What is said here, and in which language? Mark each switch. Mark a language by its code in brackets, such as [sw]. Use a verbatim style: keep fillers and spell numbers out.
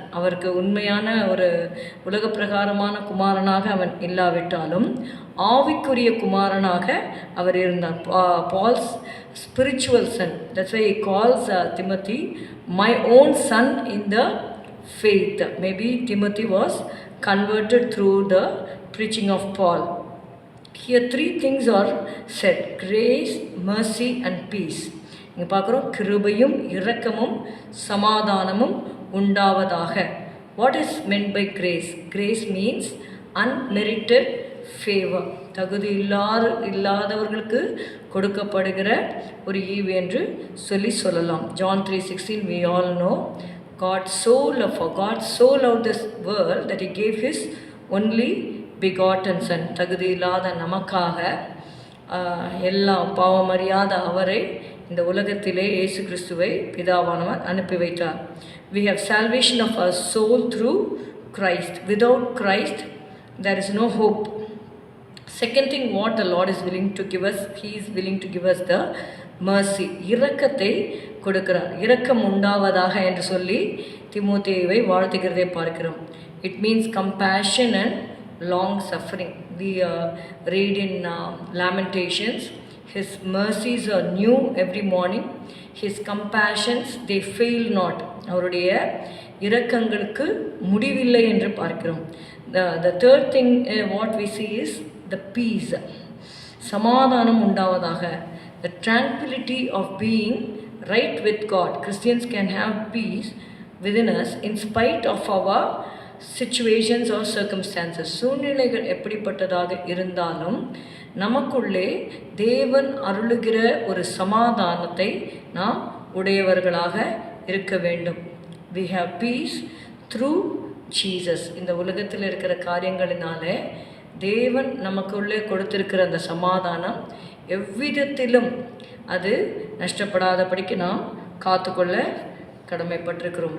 [ta] அவருக்கு உண்மையான ஒரு உலக பிரகாரமான குமாரனாக அவன் இல்லாவிட்டாலும் ஆவிக்குரிய குமாரனாக அவர் இருந்தார். [en] Paul's spiritual son, that's why calls Timothy my own son in the faith. Maybe Timothy was converted through the preaching of Paul. Here three things are said: grace, mercy and peace. [ta] இங்க பார்க்குறோம் கிருபையும் இரக்கமும் சமாதானமும் உண்டாவதாக. [en] What is meant by grace? Grace means unmerited favor. [ta] தகுதி இல்லாத இல்லாதவர்களுக்கு கொடுக்கப்படுகிற ஒரு ஈவு என்று சொல்லி சொல்லலாம். [en] John three sixteen we all know. God so loved, for God so loved this world that he gave his only begotten son. [ta] தகுதி இல்லாத நமக்காக எல்லா பாவமறியாத அவரை இந்த உலகத்திலே இயேசு கிறிஸ்துவை பிதாவானவர் அனுப்பி வைத்தார். [en] We have salvation of our soul through Christ. Without Christ there is no hope. Second thing, what the Lord is willing to give us, he is willing to give us the mercy. [ta] இரக்கத்தை கொடுக்கிறார். இரக்கம் உண்டாவதாக என்று சொல்லி திமோத்தேயுவை வாழ்த்துகிறதை பார்க்கிறோம். [en] It means compassion and long suffering. We read in Lamentations, his mercies are new every morning, his compassions they fail not. [ta] அவருடைய இரக்கங்களுக்கு முடிவில்லை என்று பார்க்கிறோம். [en] the third thing what we see is the peace, [ta] சமாதானம் உண்டாவதாக. [en] The tranquility of being right with God, Christians can have peace within us in spite of our situations or circumstances. [ta] சூழ்நிலைகள் எப்படிப்பட்டதாக இருந்தாலும் நமக்குள்ளே தேவன் அருளுகிற ஒரு சமாதானத்தை நாம் உடையவர்களாக இருக்க வேண்டும். [en] we have peace through Jesus. [ta] இந்த உலகத்தில் இருக்கிற காரியங்களினாலே தேவன் நமக்குள்ளே கொடுத்திருக்கிற அந்த சமாதானம் எவ்விதத்திலும் அது நஷ்டப்படாதபடிக்கு நாம் காத்துக்கொள்ள கடமைப்பட்டிருக்கிறோம்.